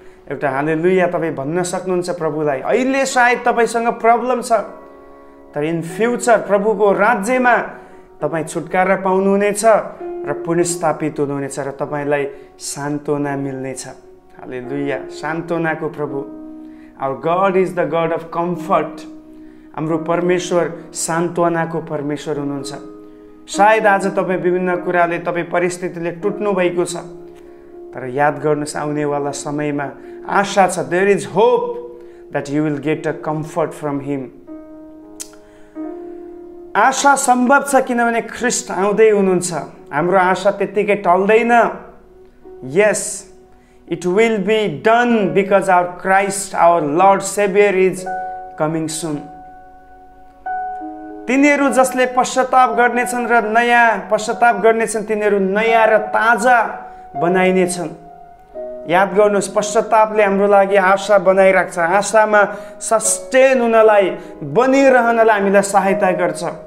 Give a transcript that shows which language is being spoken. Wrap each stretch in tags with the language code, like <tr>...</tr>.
<ne>एउटा हालेलुया तपाईँ भन्न सक्नुहुन्छ प्रभुलाई। अहिले सायद तपाईँसँग प्रब्लम छ, तर इन फ्युचर प्रभुको राज्यमा तपाईँ छुटकारा पाउनुहुनेछ र पुनर्स्थापित हुनुहुनेछ र तपाईँलाई सान्त्वना मिल्नेछ। हालेलुया। सान्त्वनाको प्रभु।</ne> <en>Our God is the God of comfort.</en> <ne>हाम्रो परमेश्वर सान्त्वनाको परमेश्वर हुनुहुन्छ। सायद आज तपाईँ विभिन्न कुराले, तपाईँ परिस्थितिले टुट्नु भएको छ, तर याद गर्नुहोस्, आउनेवाला समयमा आशा छ।</ne> <en>There is hope that you will get a comfort from Him.</en> <ne>आशा सम्भव छ किनभने ख्रीष्ट आउँदै हुनुहुन्छ। हाम्रो आशा त्यत्तिकै टल्दैन।</ne> <en>Yes, it will be done because our Christ, our Lord Savior is coming soon.</en> <ne>तिनीहरू जसले पश्चाताप गर्नेछन् र नयाँ पश्चाताप गर्नेछन्, तिनीहरू नयाँ र ताजा बनाइनेछन्। याद गर्नुहोस्, पश्चातापले हाम्रो लागि आशा बनाइराख्छ। आशामा सस्टेन हुनलाई, बनिरहनलाई हामीलाई सहायता गर्छ।</ne>